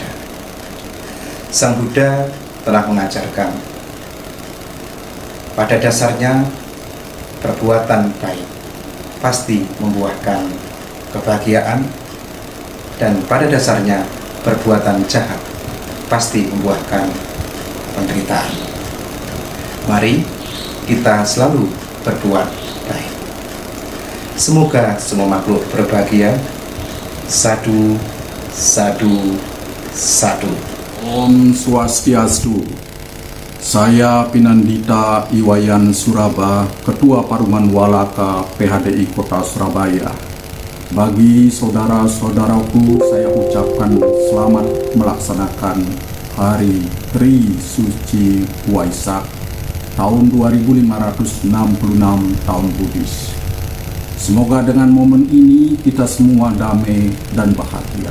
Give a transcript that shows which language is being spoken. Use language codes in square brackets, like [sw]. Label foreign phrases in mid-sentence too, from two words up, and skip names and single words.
[id] Sang Buddha telah mengajarkan, pada dasarnya perbuatan baik pasti membuahkan kebahagiaan, dan pada dasarnya perbuatan jahat pasti membuahkan penderitaan. Mari kita selalu berbuat baik. Semoga semua makhluk berbahagia. [pi] Sadu, sadu, sadu. [ban] Om Swastiastu. [id] Saya Pinandita Iwayan Suraba, Ketua Paruman Walaka PHDI Kota Surabaya. Bagi saudara-saudaraku, saya ucapkan selamat melaksanakan Hari Trisuci Waisak tahun 2566 tahun Buddhis. Semoga dengan momen ini kita semua damai dan bahagia.